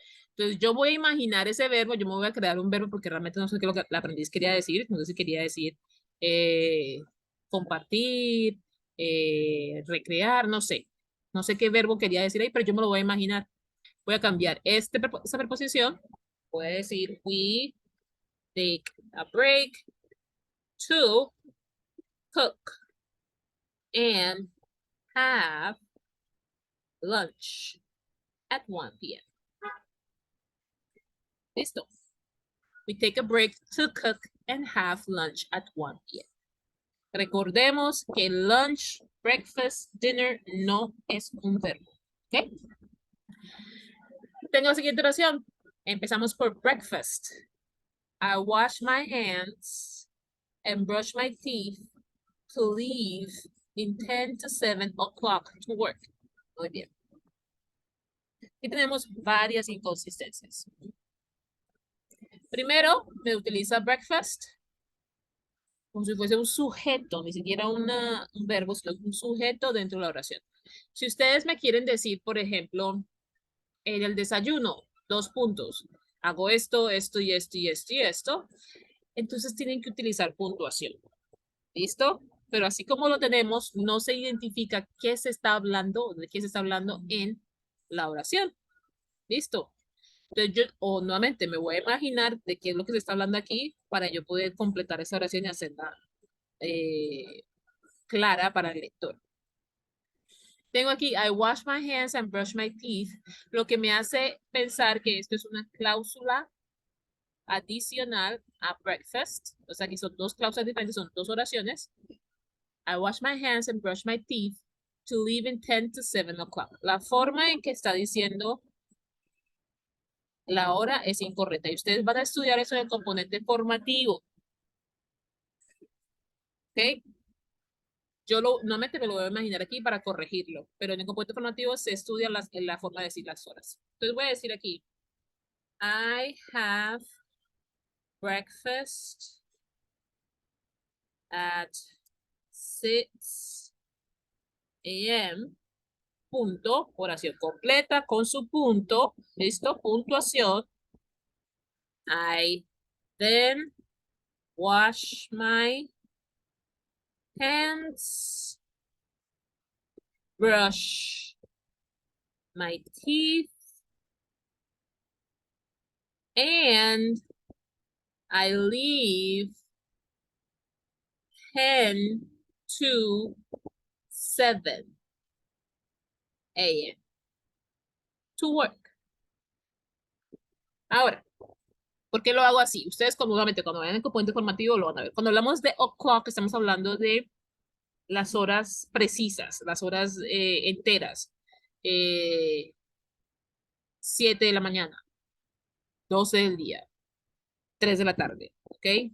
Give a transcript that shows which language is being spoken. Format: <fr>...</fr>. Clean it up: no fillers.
<es>Entonces yo voy a imaginar ese verbo, yo me voy a crear un verbo porque realmente no sé qué lo que la aprendiz quería decir, no sé si quería decir compartir, recrear, no sé. No sé qué verbo quería decir ahí, pero yo me lo voy a imaginar. Voy a cambiar esta preposición. Voy a decir,</es> <en>we take a break to cook and have lunch at 1 p.m.</en> <es>Listo.</es> <en>We take a break to cook and have lunch at 1 p.m.</en> <es>Recordemos que lunch, breakfast, dinner no es un verbo. ¿Ok? Tengo la siguiente oración. Empezamos por breakfast.</es> <en>I wash my hands and brush my teeth to leave in 10 to 7 o'clock to work.</en> <es>Muy bien. Aquí tenemos varias inconsistencias. Primero, me utiliza breakfast como si fuese un sujeto, ni siquiera un verbo, sino un sujeto dentro de la oración. Si ustedes me quieren decir, por ejemplo, en el desayuno, 2 puntos, hago esto, esto y esto y esto y esto, entonces tienen que utilizar puntuación. ¿Listo? Pero así como lo tenemos, no se identifica qué se está hablando, de qué se está hablando en la oración. ¿Listo? Entonces yo, o nuevamente, me voy a imaginar de qué es lo que se está hablando aquí para yo poder completar esa oración y hacerla clara para el lector. Tengo aquí,</es> <en>I wash my hands and brush my teeth,</en> <es>lo que me hace pensar que esto es una cláusula adicional a breakfast. O sea, aquí son dos cláusulas diferentes, son dos oraciones.</es> <en>I wash my hands and brush my teeth to leave in 10 to 7 o'clock.</en> <es>La forma en que está diciendo la hora es incorrecta. Y ustedes van a estudiar eso en el componente formativo. ¿Ok? Yo nuevamente me lo voy a imaginar aquí para corregirlo, pero en el componente formativo se estudia la forma de decir las horas. Entonces voy a decir aquí,</es> <en>I have breakfast at 6 a.m.</en> <es>Punto, oración completa con su punto, listo, puntuación.</es> <en>I then wash my hands, brush my teeth, and I leave 10 to 7 a.m. to work.</en> <es>Ahora, ¿Por qué lo hago así? Ustedes comúnmente cuando vayan en el componente formativo lo van a ver. Cuando hablamos de o'clock, estamos hablando de las horas precisas, las horas enteras. 7 de la mañana, 12 del día, 3 de la tarde, ¿ok?</es>